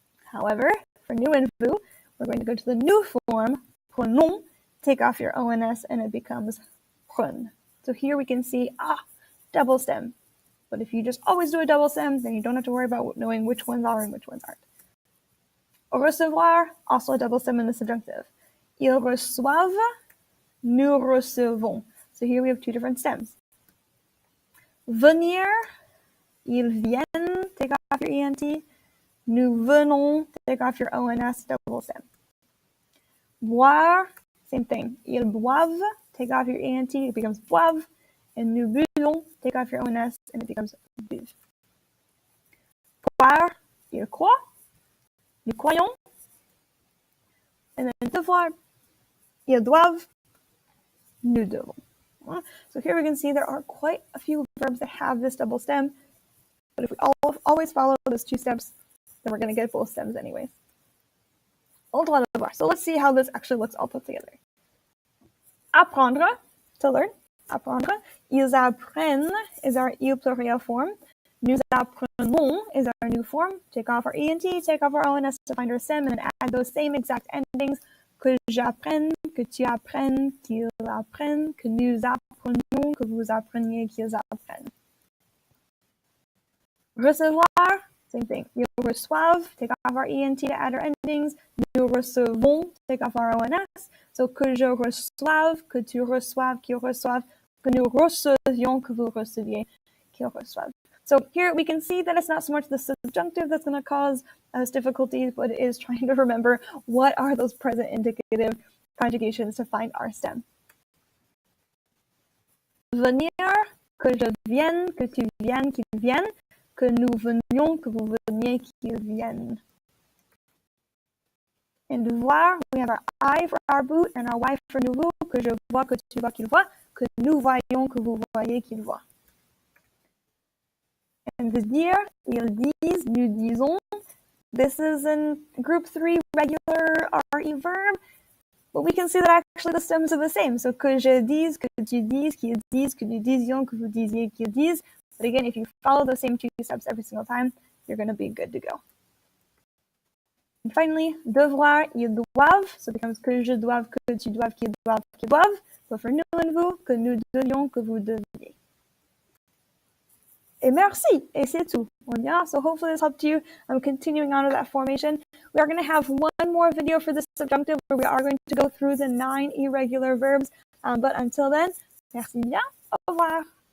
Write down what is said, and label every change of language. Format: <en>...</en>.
<en>However, for nous and vous, we're going to go to the new form, prenons, take off your ONS, and it becomes prennent. So here we can see, double stem. But if you just always do a double stem, then you don't have to worry about knowing which ones are and which ones aren't. Recevoir, also a double stem in the subjunctive.</en> <fr>Ils reçoivent, nous recevons.</fr> <en>So here we have two different stems. Venir,</en> <fr>ils viennent,</fr> <en>take off your ENT.</en> <fr>Nous venons,</fr> <en>take off your ONS, double stem. Boire, same thing.</en> <fr>Ils boivent,</fr> <en>take off your ENT, it becomes boivent. And</en> <fr>nous buvons,</fr> <en>take off your ONS, and it becomes buve.</en> <fr>Croire, ils croient. Nous croyons.</fr> <en>And then devoir,</en> <fr>ils doivent. Nous devons.</fr> <en>So here we can see there are quite a few verbs that have this double stem. But if we always follow those two steps, then we're going to get both stems anyways. So let's see how this actually looks all put together. Apprendre, to learn. Apprendre.</en> <fr>Ils apprennent</fr> <en>is our il pluriel form.</en> <fr>Nous apprenons</fr> <en>is our new form. Take off our ENT, take off our ONS to find our stem, and then add those same exact endings.</en> <fr>Que j'apprenne, que tu apprennes, qu'ils apprennent, que nous apprenons, que vous appreniez, qu'ils apprennent.</fr> <en>Recevoir, same thing.</en> <fr>Ils reçoivent,</fr> <en>take off our ENT to add our endings.</en> <fr>Nous recevons,</fr> <en>take off our ONS.</en> <fr>So que je reçoive, que tu reçoives, qu'ils reçoivent, que nous recevions, que vous receviez, qu'ils reçoivent.</fr> <en>So here we can see that it's not so much the subjunctive that's going to cause us difficulties, but it is trying to remember what are those present indicative conjugations to find our stem.</en> <fr>Venir, que je vienne, que tu viennes, qu'il vienne, que nous venions, que vous veniez, qu'il vienne.</fr> <en>In devoir, we have our I for our boot and our Y for nous,</en> <fr>que je vois, que tu vois, qu'il voit, que nous voyons, que vous voyez, qu'il voit.</fr> <en>And the</en> <fr>dire, ils disent, nous disons.</fr> <en>This is in group 3 regular RE verb, but we can see that actually the stems are the same.</en> <fr>So que je dise, que tu dises, qu'ils disent, que nous disions, que vous disiez, qu'ils disent.</fr> <en>But again, if you follow the same two steps every single time, you're going to be good to go. And finally, devoir,</en> <fr>ils doivent.</fr> <en>So it becomes</en> <fr>que je doive, que tu doives, qu'ils doivent. But for nous and vous, que nous devions, que vous deviez. Et merci, et c'est tout.</fr> <en>Yeah, so hopefully this helped you. I'm continuing on with that formation. We are going to have one more video for the subjunctive where we are going to go through the 9 irregular verbs. But until then,</en> <fr>merci bien. Au revoir.</fr>